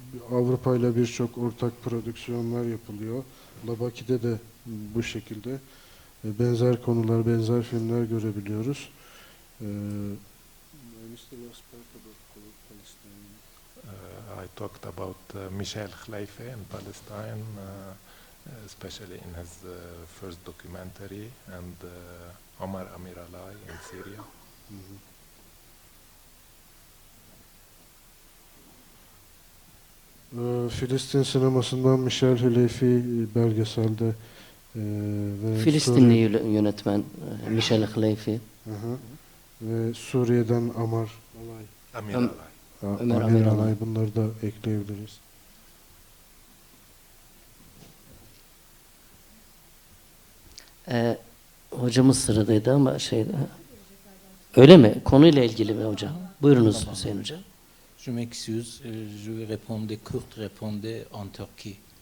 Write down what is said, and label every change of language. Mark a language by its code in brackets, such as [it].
[tr] Avrupa ile birçok ortak prodüksiyonlar yapılıyor. Labaki'de de bu şekilde benzer konular, benzer filmler görebiliyoruz. [en] I talked about Michel Khleife in Palestine, especially in his first documentary, and Omar Amiralay in Syria. [tr] Filistin sinemasından Michel Khleifi belgeselde ve Filistinli yönetmen Michel Khleifi. Ve Suriye'den Amar Amiralay. Ömer Amiralay. Bunları da ekleyebiliriz. Hocamız sıradaydı ama şeyde. Öyle mi? Konuyla ilgili mi hocam? Buyurunuz Hüseyin hocam. [fr] Je m'excuse, je répondais court, répondais en Turquie.